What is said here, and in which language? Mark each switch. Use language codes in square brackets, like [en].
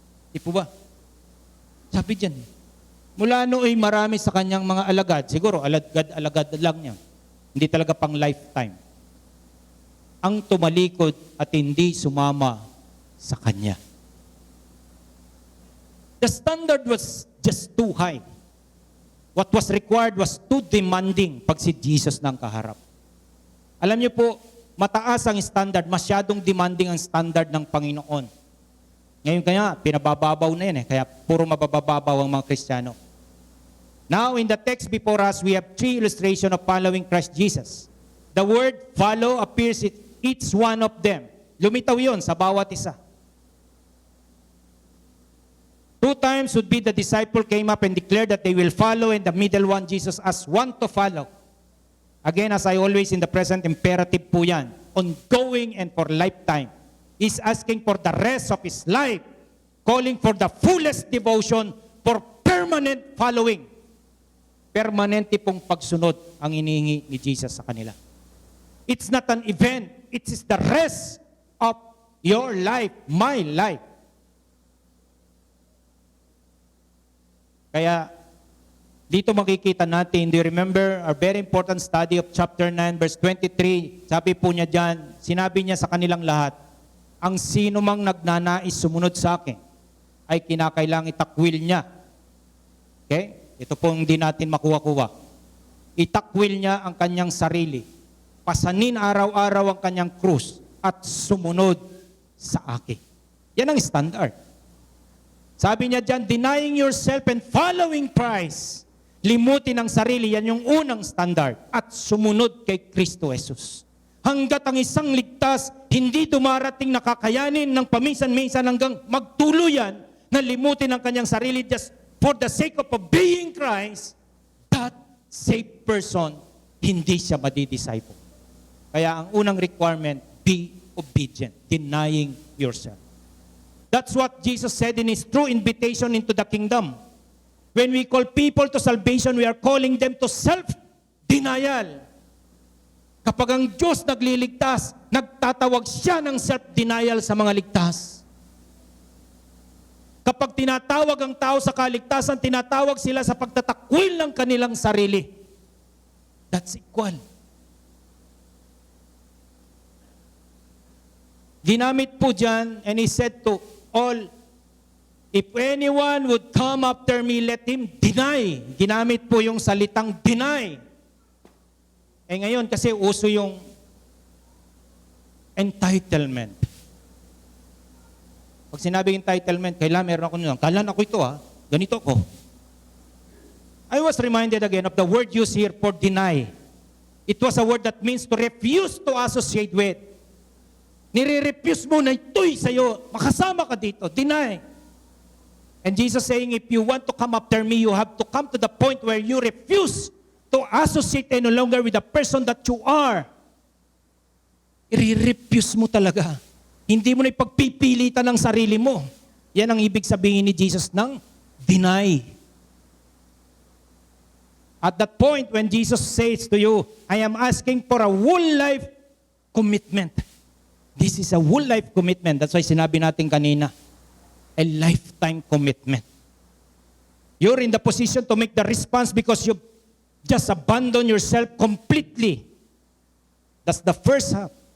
[tl] Di po ba? Sabi dyan, mula nooy marami sa kanyang mga alagad. Siguro, alagad lang niya. Hindi talaga pang lifetime. Ang tumalikod at hindi sumama sa kanya. [en] The standard was just too high. What was required was too demanding [tl] pag si Jesus nang kaharap. Alam niyo po, mataas ang standard, masyadong demanding ang standard ng Panginoon. Ngayon kaya, pinabababaw na yan kaya puro mabababaw ang mga Kristiyano. [en] Now, in the text before us, we have three illustrations of following Christ Jesus. The word follow appears in each one of them. [tl] Lumitaw yon sa bawat isa. [en] 2 times would be the disciple came up and declared that they will follow, and the middle one, Jesus, as one to follow. Again, as I always in the present imperative po yan, ongoing and for lifetime. He's asking for the rest of his life, calling for the fullest devotion for permanent following. [tl] Permanente pong pagsunod ang inihingi ni Jesus sa kanila. [en] It's not an event, it is the rest of your life, my life. [tl] Kaya, dito makikita natin, [en] do you remember our very important study of chapter 9, verse 23? [tl] Sabi po niya dyan, sinabi niya sa kanilang lahat, ang sino mang nagnanais sumunod sa akin, ay kinakailangang itakwil niya. Okay? Ito pong hindi natin makuha-kuha. Itakwil niya ang kanyang sarili. Pasanin araw-araw ang kanyang krus at sumunod sa akin. Yan ang standard. Sabi niya dyan, [en] denying yourself and following Christ. [tl] Limutin ang sarili, yan yung unang standard. At sumunod kay Kristo Jesus. Hanggat ang isang ligtas, hindi dumarating na kakayanin ng paminsan-minsan hanggang magtuluyan na limutin ang kanyang sarili [en] just for the sake of obeying Christ, that saved person, [tl] hindi siya madidisciple. Kaya ang unang requirement, [en] be obedient, denying yourself. That's what Jesus said in His true invitation into the kingdom. When we call people to salvation, we are calling them to self-denial. [tl] Kapag ang Diyos nagliligtas, nagtatawag siya ng self-denial sa mga ligtas. Kapag tinatawag ang tao sa kaligtasan, tinatawag sila sa pagtatakwil ng kanilang sarili. [en] That's equal. [tl] Ginamit po dyan, [en] and He said to all, if anyone would come after me, let him deny. [tl] Ginamit po yung salitang deny. Eh ngayon, kasi uso yung entitlement. Pag sinabi entitlement, kailan meron ako nyo, kailan ako ito ganito ako. [en] I was reminded again of the word used here for deny. It was a word that means to refuse to associate with. [tl] Nire-refuse mo na ito'y sa'yo, makasama ka dito, deny. [en] And Jesus saying, if you want to come after me, you have to come to the point where you refuse to associate any longer with the person that you are. [tl] I-refuse mo talaga. Hindi mo na ipagpipilitan ng sarili mo. Yan ang ibig sabihin ni Jesus ng deny. [en] At that point, when Jesus says to you, I am asking for a whole life commitment. This is a whole life commitment. That's why [tl] sinabi natin kanina, [en] a lifetime commitment. You're in the position to make the response because you just abandon yourself completely. That's the first half.